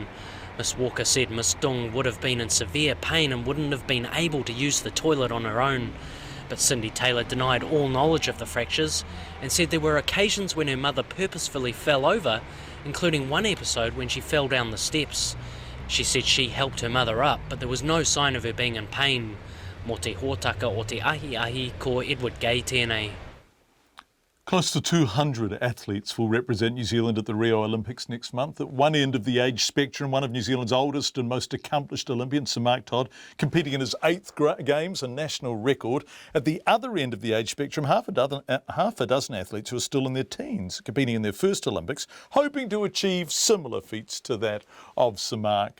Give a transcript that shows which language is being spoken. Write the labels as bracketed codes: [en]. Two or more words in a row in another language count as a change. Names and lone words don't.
[en] Miss Walker said Miss Dung would have been in severe pain and wouldn't have been able to use the toilet on her own. But Cindy Taylor denied all knowledge of the fractures and said there were occasions when her mother purposefully fell over, including one episode when she fell down the steps. She said she helped her mother up, but there was no sign of her being in pain. [mi] Mo te hōtaka o te ahi ko Edward Gay tēnei. [en] Close to 200 athletes will represent New Zealand at the Rio Olympics next month. At one end of the age spectrum, one of New Zealand's oldest and most accomplished Olympians, Sir Mark Todd, competing in his 8th Games, a national record. At the other end of the age spectrum, half a dozen athletes who are still in their teens, competing in their first Olympics, hoping to achieve similar feats to that of Sir Mark.